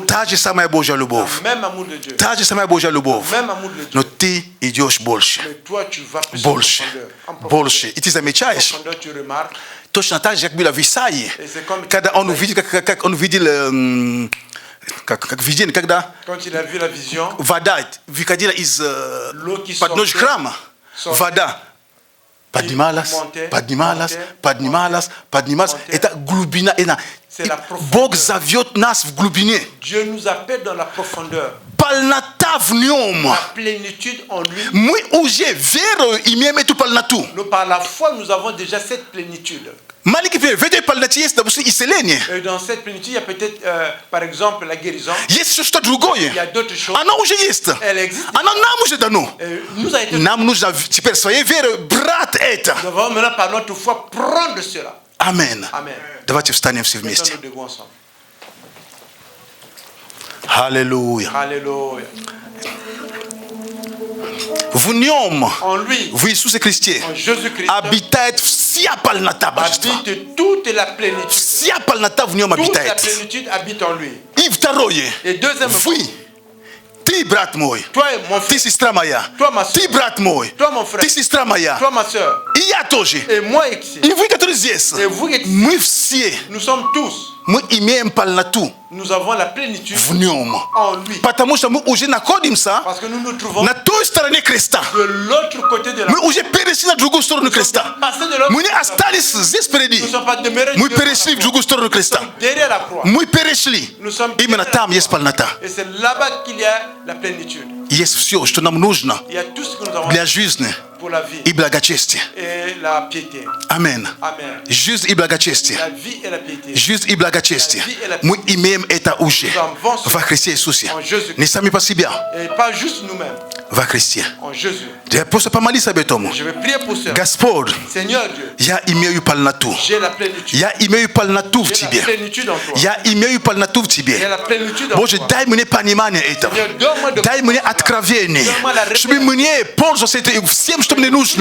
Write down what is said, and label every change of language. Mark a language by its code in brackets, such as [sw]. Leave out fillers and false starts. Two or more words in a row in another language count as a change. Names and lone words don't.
[ru] Та же самая Божья любовь. [fr] Même amour de Dieu. [ru] Та же самая Божья любовь. [fr] Même amour de Dieu. [ru] Но ты идешь больше. [fr] Mais toi tu vas plus [ru] Больше. [fr] en profondeur. [ru] Больше. И ты замечаешь, [fr] Profondeur, tu remarques. [ru] точно так же, как было в Исаии, когда он увидел, как он видел, как видение, когда [fr] Quand il a vu la vision, [ru] вода выходила из [fr] l'eau qui [ru] подножья [fr] sortait, [ru] храма, вода поднималась, поднималась. Это глубина. Бог зовет нас в глубине. [fr] Dieu nous appelle dans la profondeur. [ru] Полнота в нем. [fr] La plénitude en lui. [ru] Мы уже верою имеем эту полноту. [fr] Nous, par la foi, nous avons déjà cette plénitude. [ru] Маленький пример. В этой полноте есть, допустим, исцеление. [fr] Et dans cette plénitude, il y a peut-être, par exemple, la guérison. [ru] Есть что-то другое. [fr] Il y a d'autres choses. [ru] Оно уже есть. [fr] Elle existe. [ru] Оно нам уже дано. [fr] Nous a été. [ru] Нам нужно теперь своей верой брать это. [fr] Nous devons maintenant, par notre foi, prendre cela. [ru] Амен. [fr] Amen. [ru] Давайте встанем все [fr] Maintenant, [ru] вместе. [fr] nous devons ensemble. [ru] Аллилуйя. [fr] Alléluia. [ru] В нем, [fr] En lui, [ru] в Иисусе Христе, [fr] en Jésus-Christ, [ru] обитает вся полнота божества. [fr] habite toute la plénitude. [ru] Вся полнота в нем [fr] Toute la [ru] обитает. [fr] plénitude habite en lui. [ru] И второе. [fr] Et deuxièmement, [ru] Вы, ты, брат мой, [fr] toi, mon [ru] ты, [fr] frère, [ru] сестра моя, [fr] Toi, ma sœur. [ru] ты, брат мой, [fr] Toi, mon frère. [ru] ты, сестра моя, [fr] toi, ma soeur, [ru] и я тоже, [fr] et moi ici, [ru] и вы, которые здесь, [fr] et vous ici, [ru] мы все, [fr] nous sommes tous, [ru] мы имеем полноту [fr] nous avons la plénitude [ru] в нем. [fr] en lui. [ru] Потому что мы уже находимся [fr] Parce que nous nous trouvons [ru] на той стороне креста. [fr] de l'autre côté de la [ru] Мы уже перешли на другую сторону креста. [fr] passé de l'autre [ru] Мы не остались здесь впереди. [fr] Nous ne sommes pas demeurés [ru] Мы [fr] devant la [ru] перешли в [fr] croix. [ru] другую сторону креста. [fr] Derrière la croix. [ru] Мы перешли. [fr] Nous sommes [ru] Именно [fr] derrière [ru] там [fr] la [ru] есть [fr] croix. [ru] полнота. [fr] Et c'est là-bas qu'il y a la plénitude. [ru] Есть все, что нам нужно [fr] Il y a tout ce que nous avons [ru] для жизни [fr] pour la vie [ru] и благочестия. [fr] et la piété. [ru] Амен. [fr] Amen. [ru] Жизнь и благочестие. [fr] La vie et la piété. [ru] Жизнь и благочестие. Мы имеем это уже во Христе Иисусе. Не сами по себе, [fr] Et pas juste nous-mêmes, [ru] во Христе. [fr] en Jésus. [ru] Я просто помолись об этом. [fr] Je vais prier pour ça. [ru] Господь, [fr] Seigneur Dieu, [ru] я имею полноту. [fr] j'ai la plénitude. [ru] Я имею полноту в [fr] J'ai la [ru] Тебе. [fr] plénitude en toi. [ru] Я имею полноту в [fr] J'ai [ru] Тебе. [fr] la plénitude en [ru] Боже, [fr] toi. [ru] дай мне понимание этого. [fr] Seigneur, donne-moi de [ru] Дай мне откровение, чтобы мне пользоваться всем, что мне нужно.